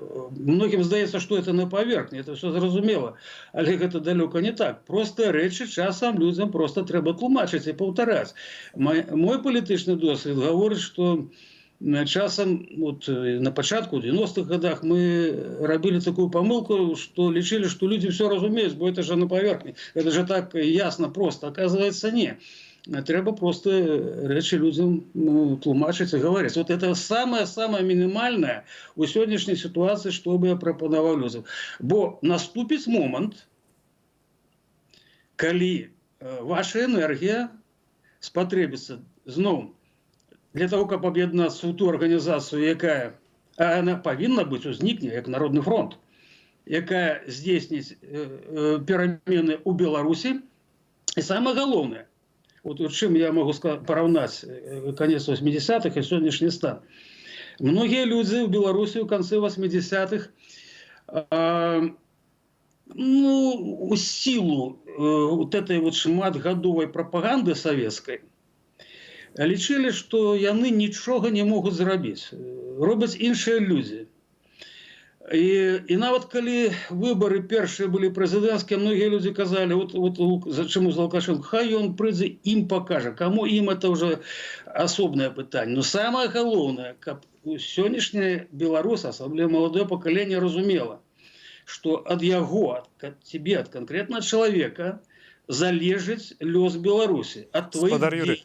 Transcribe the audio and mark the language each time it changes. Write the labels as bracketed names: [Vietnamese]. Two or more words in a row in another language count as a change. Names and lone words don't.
[Belarusian] Многім здаецца, што это на паверхні, [Russian] это все [Belarusian] зразумела, але гэта далёка не так. Простыя рэчы часам людзям просто трэба тлумачыць і паўтараць. Мой палітычны досвед гаворыць, што часам, вот, на пачатку, у 90-х годах мы рабілі такую памылку, што лічылі, што людзі все разумеюць, бо [Russian] это же [Belarusian] на паверхні. [Russian] Это же так ясно, просто. Оказывается, не. [Belarusian] Трэба просто рэчы людзям тлумачыць і гаварыць. [Russian] Вот это самое минимальное у сённяшняй ситуации, что бы я [Belarusian] прапанаваў людзям. Бо наступіць момант, калі ваша энергія спатрэбіцца зноў [Russian] для того, [Belarusian] каб аб'яднацца ў ту арганізацыю, якая она павінна быць, узнікне як Народны фронт, якая здзейсніць перамены ў Беларусі. І самае галоўнае, вот чым я могу параўнаць [Russian] конец 80-х и [Belarusian] сённяшні стан. [Russian] Многие люди в Беларуси в конце 80-х, ну, у силу вот этой вот шматгадовой пропаганды советской, [Belarusian] лічылі, што яны нічога не могуць зрабіць. Робяць іншыя людзі. І нават калі выборы першыя былі прэзідэнцкія, многія людзі казалі, [Russian] вот зачем [Belarusian] з Лукашенко, хай ён прыйдзе, ім пакажа. Каму ім [Russian] это уже [Belarusian] асобнае пытанне. Но самае галоўнае, каб сённяшняя Беларусь, асабліва маладое пакаленне, разумела, што ад яго, ад цябе, ад канкрэтнага чалавека залежыць лёс Беларусі, ад тваіх дзеянняў.